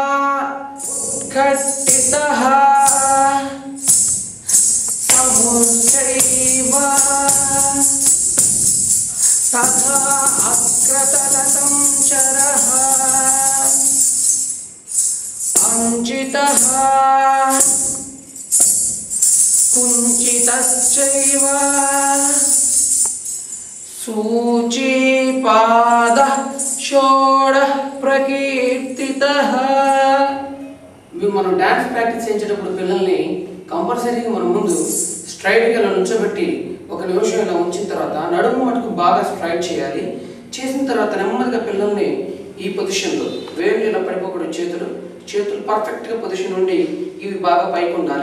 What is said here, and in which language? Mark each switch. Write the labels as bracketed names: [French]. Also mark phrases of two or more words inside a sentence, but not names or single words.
[Sanskrit] घटितः समुच्चैव तथा अक्रतलतं चरः अंचितः कुञ्चितश्चैव सूचीपादः షోడః ప్రకీర్తితః. [Telugu] మనం [English] dance practice [Telugu] చేసేటప్పుడు పిల్లల్ని కంపల్సరీగా మనం ముందు స్ట్రైట్గా ఇలా నుంచోబెట్టి ఒక నిమిషం ఇలా ఉంచిన తర్వాత నడుము మటుకు బాగా స్ట్రైట్ చేయాలి. చేసిన తర్వాత నెమ్మదిగా పిల్లల్ని ఈ పొజిషన్లో వేళ్ళు ఇలా పడిపోకూడదు, చేతులు పర్ఫెక్ట్గా పొజిషన్ ఉండి ఇవి బాగా పైకి ఉండాలి.